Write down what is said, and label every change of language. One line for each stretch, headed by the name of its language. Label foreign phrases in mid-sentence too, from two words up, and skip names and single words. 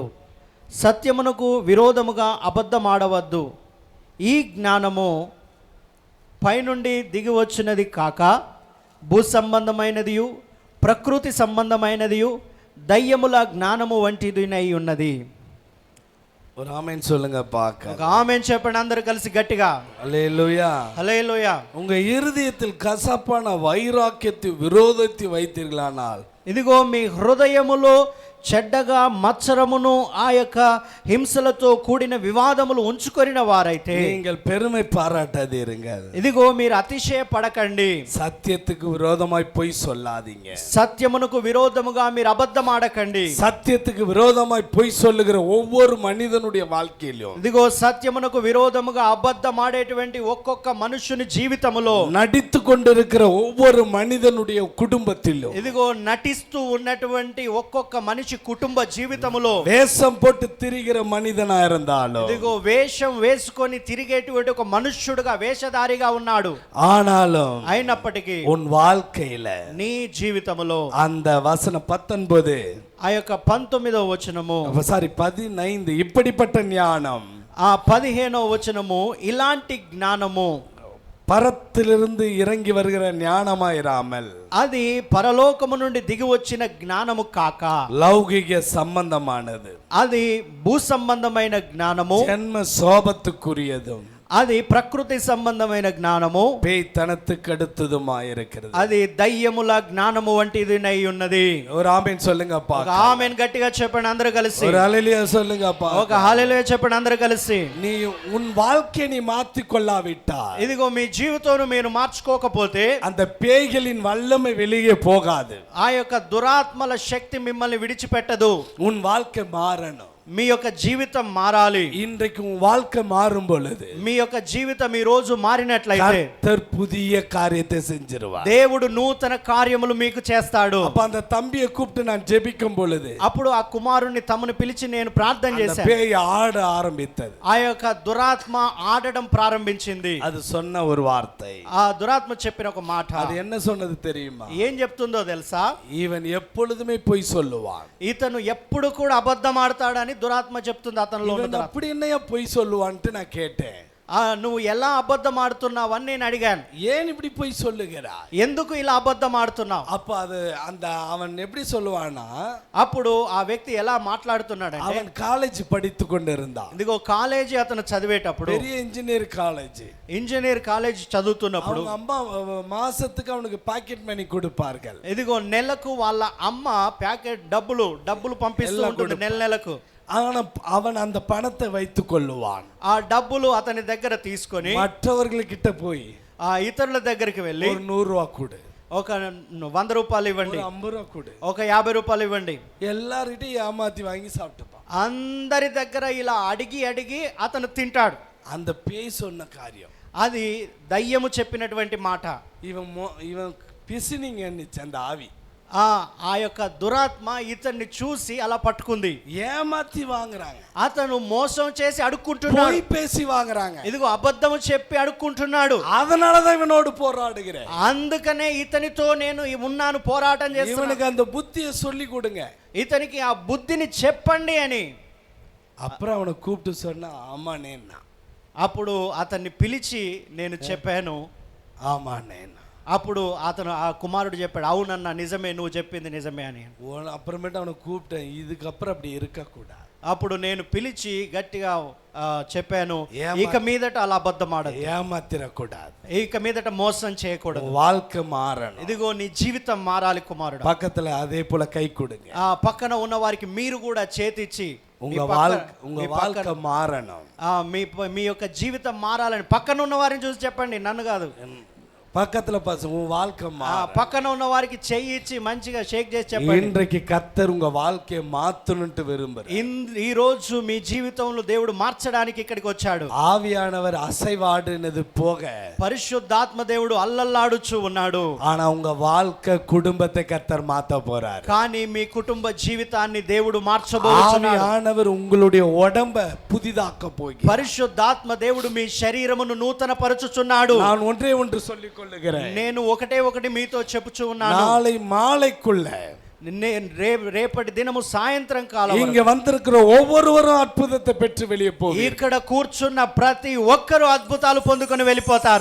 Telugu: సత్యమునకు విరోధముగా అబద్ధమాడవద్దు. ఈ జ్ఞానము పైనుండి దిగి వచ్చినది కాక భూ సంబంధమైనదియు ప్రకృతి సంబంధమైనదియు దయ్యముల జ్ఞానము వంటిదినై ఉన్నది.
Tamil: ஒரு ஆமென் சொல்லுங்க பார்க்க.
Telugu: ఒక ఆమేన్ చెప్పండి అందరూ కలిసి గట్టిగా.
Tamil: ஹல்லேலூயா.
Telugu: హల్లెలూయా.
Tamil: உங்க இருதயத்தில் கசப்பான வைராக்கியத்தை விரோதத்தை வைத்தீர்களானால்,
Telugu: ఇదిగో మీ హృదయములో చెడ్డగా మత్సరమును ఆ యొక్క హింసలతో కూడిన వివాదములు ఉంచుకొనిన వారైతే
Tamil: நீங்கள் பெருமை பாராட்டாதீர்கள்.
Telugu: ఇదిగో మీరు అతిశయపడకండి.
Tamil: சத்தியத்துக்கு விரோதமாய் பொய் சொல்லாதீங்க.
Telugu: సత్యమునకు విరోధముగా మీరు అబద్ధమాడకండి.
Tamil: சத்தியத்துக்கு விரோதமாய் பொய் சொல்லுகிற ஒவ்வொரு மனிதனுடைய வாழ்க்கையிலும்,
Telugu: ఇదిగో సత్యమునకు విరోధముగా అబద్ధమాడేటువంటి ఒక్కొక్క మనుషుని జీవితములో,
Tamil: நடித்து கொண்டிருக்கிற ஒவ்வொரு மனிதனுடைய குடும்பத்திலும்,
Telugu: ఇదిగో నటిస్తూ ఉన్నటువంటి ఒక్కొక్క మనిషి కుటుంబ జీవితములో,
Tamil: வேஷம் போட்டு திரிகிற மனிதனா இருந்தாலும்,
Telugu: ఇదిగో వేషం వేసుకొని తిరిగేటువంటి ఒక మనుష్యుడుగా వేషధారిగా ఉన్నాడు.
Tamil: ஆனாலும்
Telugu: అయినప్పటికీ
Tamil: உன் வாழ்க்கையில
Telugu: నీ జీవితములో
Tamil: அந்த வசனம் 19
Telugu: ఆ యొక్క 19వ వచనము,
Tamil: 15 இப்படிப்பட்ட ஞானம்,
Telugu: ఆ 15వ వచనము ఇలాంటి జ్ఞానము
Tamil: பரத்திலிருந்து இறங்கி வருகிற ஞானமாயிராமல்
Telugu: అది పరలోకము నుండి దిగి వచ్చిన జ్ఞానము కాక
Tamil: லௌகிக சம்பந்தமானது,
Telugu: అది భూ సంబంధమైన జ్ఞానము,
Tamil: ஜென்ம சோபத்துக்குரியதும்,
Telugu: అది ప్రకృతి సంబంధమైన జ్ఞానము,
Tamil: பேய்த்தனத்துக்கு அடுத்ததுமா இருக்கிறது.
Telugu: అది దయ్యముల జ్ఞానము వంటిది అయి ఉన్నది.
Tamil: ஒரு ஆமென் சொல்லுங்கப்பா.
Telugu: ఒక ఆమెన్ గట్టిగా చెప్పండి అందరూ కలిసి.
Tamil: ஒரு ஹalleluya சொல்லுங்கப்பா.
Telugu: ఒక హల్లెలూయా చెప్పండి అందరూ కలిసి.
Tamil: நீ உன் வாழ்க்கையை நீ மாற்றிக் கொள்ளாவிட்டால்,
Telugu: ఇదిగో మీ జీవితాన్ని మీరు మార్చుకోకపోతే
Tamil: அந்த பேய்களின் வல்லமை வெளியே போகாது.
Telugu: ఆ యొక్క దురాత్మల శక్తి మిమ్మల్ని విడిచిపెట్టదు.
Tamil: உன் வாழ்க்கை மாறணும்.
Telugu: మీ యొక్క జీవితం మారాలి.
Tamil: இன்றைக்கு உன் வாழ்க்கை மாறும் பொழுது
Telugu: మీ యొక్క జీవితం ఈ రోజు మారినట్లయితే
Tamil: கர்த்தர் புதிய காரியத்தை செஞ்சிருவார்.
Telugu: దేవుడు నూతన కార్యములు మీకు చేస్తాడు.
Tamil: அப்ப அந்த தம்பியை கூப்பிட்டு நான் ஜெபிக்கும் பொழுது
Telugu: అప్పుడు ఆ కుమారుణ్ణి తమను పిలిచి నేను ప్రార్థన
Tamil: அந்த
Telugu: చేశాను.
Tamil: பேய் ஆட ஆரம்பித்தது.
Telugu: ఆ యొక్క దురాత్మ ఆడడం ప్రారంభించింది.
Tamil: அது சொன்ன ஒரு வார்த்தை.
Telugu: ఆ దురాత్మ చెప్పిన ఒక మాట,
Tamil: அது என்ன சொன்னது தெரியுமா?
Telugu: ఏం చెప్తుందో తెలుసా?
Tamil: இவன் எப்பொழுதுமே பொய் சொல்லுவான்.
Telugu: ఇతను ఎప్పుడు కూడా అబద్ధం ఆడతాడని దురాత్మ చెప్తుంది అతనిలో ఉన్న
Tamil: இவன்
Telugu: దురాత్మ.
Tamil: அப்படி என்னையா பொய் சொல்லுவான்ட்டு நான் கேட்டேன்.
Telugu: నువ్వు ఎలా అబద్ధం ఆడుతున్నావని నేను అడిగాను.
Tamil: ஏன் இப்படி பொய் சொல்லுகிறாய்?
Telugu: ఎందుకు ఇలా అబద్ధం ఆడుతున్నావు?
Tamil: அப்ப அது அந்த அவன் எப்படி சொல்லுவானா,
Telugu: అప్పుడు ఆ వ్యక్తి ఎలా మాట్లాడుతున్నాడంటే,
Tamil: அவன் காலேஜ் படித்து கொண்டிருந்தான்.
Telugu: ఇదిగో కాలేజీ అతను చదివేటప్పుడు,
Tamil: பெரிய
English: engineer college,
Telugu: ఇంజనీర్ కాలేజ్ చదువుతున్నప్పుడు
Tamil: அவங்க அம்மா மாசத்துக்கு அவனுக்கு
English: pocket money
Tamil: கொடுப்பார்கள்.
Telugu: ఇదిగో నెలకు వాళ్ళ అమ్మ ప్యాకెట్ డబ్బులు పంపిస్తూ ఉంటుంది నెలకు.
Tamil: அவன் அந்த பணத்தை வைத்துக் கொள்ளுவான்.
Telugu: ఆ డబ్బులు అతని దగ్గర తీసుకొని
Tamil: மற்றவர்கள்கிட்ட போய்
Telugu: ఆ ఇతరుల దగ్గరికి వెళ్ళి,
Tamil: ஒரு 100 ரூபா கொடு,
Telugu: ఒక 100 రూపాయలు ఇవ్వండి,
Tamil: 50 ரூபா கொடு,
Telugu: ఒక 50 రూపాయలు ఇవ్వండి,
Tamil: எல்லார்கிட்டையும் ஏமாத்தி வாங்கி சாப்பிட்டுப்பான்.
Telugu: అందరి దగ్గర ఇలా అడిగి అతను తింటాడు.
Tamil: அந்த பேய் சொன்ன காரியம்,
Telugu: అది దయ్యము చెప్పినటువంటి మాట.
Tamil: இவன் பிசினிங் என்னச்சு அந்த ஆவி.
Telugu: ఆ యొక్క దురాత్మ ఇతన్ని చూసి అలా పట్టుకుంది.
Tamil: ஏமாத்தி வாங்குறாங்க,
Telugu: అతను మోసం చేసి అడుక్కుంటున్నాడు,
Tamil: போய் பேசி வாங்குறாங்க.
Telugu: ఇదిగో అబద్ధము చెప్పి అడుక్కుంటున్నాడు.
Tamil: அதனாலதான் இவனோடு போராடுகிறேன்.
Telugu: అందుకనే ఇతనితో నేను ఉన్నాను, పోరాటం చేస్తున్నాను.
Tamil: இவனுக்கு அந்த புத்தியை சொல்லி கொடுங்க,
Telugu: ఇతనికి ఆ బుద్ధిని చెప్పండి అని.
Tamil: அப்புறம் அவனை கூப்பிட்டு சொன்னா ஆமா நேன்னா.
Telugu: అప్పుడు అతన్ని పిలిచి నేను చెప్పాను,
Tamil: ஆமா நேன்னா.
Telugu: అప్పుడు అతను ఆ కుమారుడు చెప్పాడు, అవునన్నా నిజమే, నువ్వు చెప్పింది నిజమే అని.
Tamil: அப்புறமேட்டு அவனை கூப்பிட்டேன், இதுக்கப்புறம் அப்படி இருக்கக்கூடாது.
Telugu: అప్పుడు నేను పిలిచి గట్టిగా చెప్పాను, ఏమా- ఇక మీదట అలా అబద్ధం ఆడదు,
Tamil: ஏமாத்திரக்கூடாது,
Telugu: ఇక మీదట మోసం చేయకూడదు,
Tamil: வாழ்க்கை மாறணும்.
Telugu: ఇదిగో నీ జీవితం మారాలి కుమారుడు.
Tamil: பக்கத்துல அதே போல கை கொடுங்க.
Telugu: ఆ పక్కన ఉన్న వారికి మీరు కూడా చేతిచ్చి
Tamil: உங்க வாழ்க்கை மாறணும்.
Telugu: మీ యొక్క జీవితం మారాలని పక్కన ఉన్న వారిని చూసి చెప్పండి, నన్ను కాదు.
Tamil: பக்கத்துல உன் வாழ்க்கை
Telugu: పక్కన ఉన్న వారికి చెయ్యి ఇచ్చి మంచిగా షేక్ చేసి చెప్పండి,
Tamil: இன்றைக்கு கர்த்தர் உங்க வாழ்க்கையை மாத்தணும்னு விரும்புறார்.
Telugu: ఈ రోజు మీ జీవితంలో దేవుడు మార్చడానికి ఇక్కడికి వచ్చాడు.
Tamil: ஆவியானவர் அசைவாடுனது போக
Telugu: పరిశుద్ధాత్మ దేవుడు అల్లల్లాడుచు ఉన్నాడు.
Tamil: ஆனா உங்க வாழ்க்கை குடும்பத்தை கர்த்தர் மாத்த போறார்.
Telugu: కానీ మీ కుటుంబ జీవితాన్ని దేవుడు మార్చబోతున్నాడు.
Tamil: ஆவியானவர் உங்களுடைய உடம்ப புதிதாக்க போகிறார்.
Telugu: పరిశుద్ధాత్మ దేవుడు మీ శరీరమును నూతన పరచుచున్నాడు.
Tamil: நான் ஒன்றே ஒன்று சொல்லிக் கொள்ளுகிறேன்,
Telugu: నేను ఒకటి మీతో చెప్పుచూ ఉన్నాను.
Tamil: நாளை மாலைக்குள்ள
Telugu: రేపటి దినము సాయంత్రం కాలం
Tamil: இங்க வந்திருக்கிற ஒவ்வொருவரும் அற்புதத்தை பெற்று வெளியே போவீர்கள்.
Telugu: ఇక్కడ కూర్చున్న ప్రతి ఒక్కరు అద్భుతాలు పొందుకొని వెళ్ళిపోతారు.